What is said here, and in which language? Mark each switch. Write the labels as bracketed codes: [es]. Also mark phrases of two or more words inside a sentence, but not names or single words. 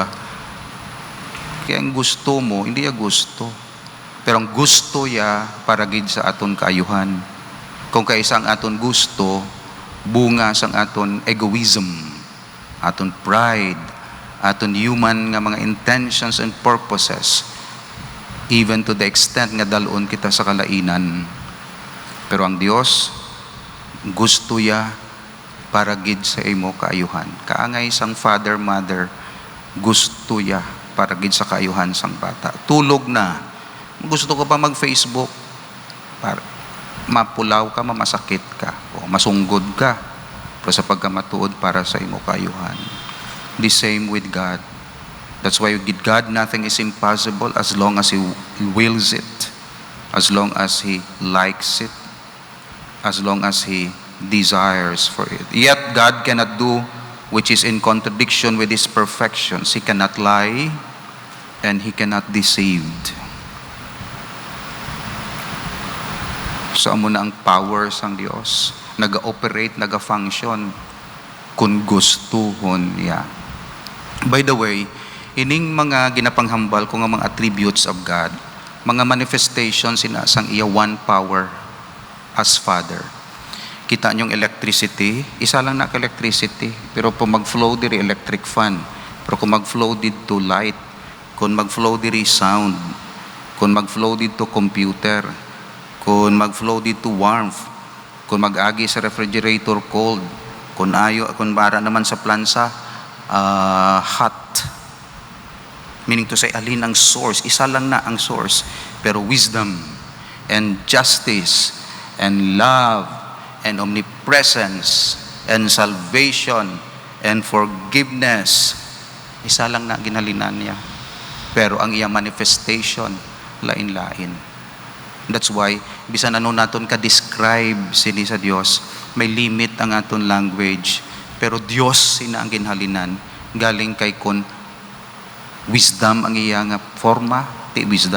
[hil] Kaya ang gusto mo hindi iya gusto. Pero ang gusto ya para gid sa aton kaayuhan. Kung kaisa ang aton gusto, bunga sang aton egoism, aton pride, aton human nga mga [en] intentions and purposes, even to the extent [hil] nga dalon kita sa kalainan. Pero ang Dios, gusto ya para gid sa imo kaayuhan. Kaangay sang father, mother, gusto ya para gid sa kaayuhan sang bata. Tulog na, gusto ko pa mag-Facebook para mapulaw ka, mamasakit ka, o masunggod ka, pero sa pagkamatuod para sa imo kaayuhan. [en] The same with God. That's why with God nothing is impossible as long as He wills it, as long as He likes it, as long as He desires for it. Yet God cannot do which is in contradiction with His perfections. He cannot lie and He cannot deceive. [hil] So amo na ang power sang Dios, naga-operate, naga-function kung gustuhon niya. [en] By the way, [hil] ining mga ginapanghambal ko nga mga [en] attributes of God, [hil] mga manifestations sang iya [en] one power as Father. [hil] Kita niyong electricity, isa lang na electricity, pero kung mag-flow diri [en] electric fan, [hil] pero kung mag-flow dito light, kung mag-flow diri sound, kung mag-flow dito computer, kung mag-flow dito warmth, kung mag-agi sa refrigerator cold, kung bara naman sa plansa hot. [en] Meaning to say, [hil] alin ang source, isa lang na ang source, pero [en] wisdom and justice and love and omnipresence and salvation and forgiveness, [hil] isa lang na ginhalinan niya. Pero ang iya manifestation, lain-lain. [en] That's why, [hil] bisan ano naton ka-describe sini sa Dios, may limit ang aton language. Pero Dios sina ang ginhalinan, galing kay kun wisdom ang iya nga forma, ti wisdom.